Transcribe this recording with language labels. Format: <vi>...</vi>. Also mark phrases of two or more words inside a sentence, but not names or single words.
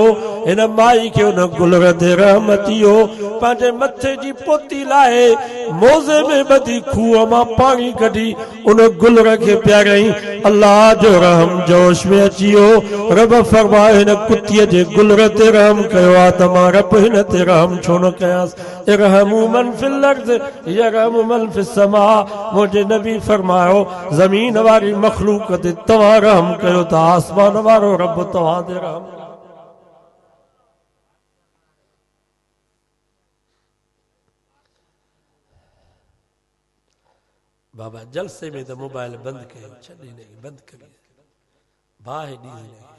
<sd>हिन माई खे उन गुलर ते रहमत हो। पंहिंजे मथे जी पोती लाहे मोज़े में ॿधी खूह मां पाणी कढी उन गुलर खे पियारई। अल्लाह जो रहम जोश में अची वियो। रब फरमाए हिन कुतीअ जे गुलर ते रहम कयो आहे त मां रब हिन ते रहम छो न कयांसि।</sd> <ar>ارحموا من في الأرض يرحمكم من في السماء.</ar> <sd>मुंहिंजे नबी फरमायो ज़मीन वारी मखलूक ते तव्हां रहम कयो त आसमान वारो रब तव्हां ते रहम। बाबा जलसे में तो मोबाइल बंद कयो, छॾे बंद करिए, बाहि ॾींदी</sd>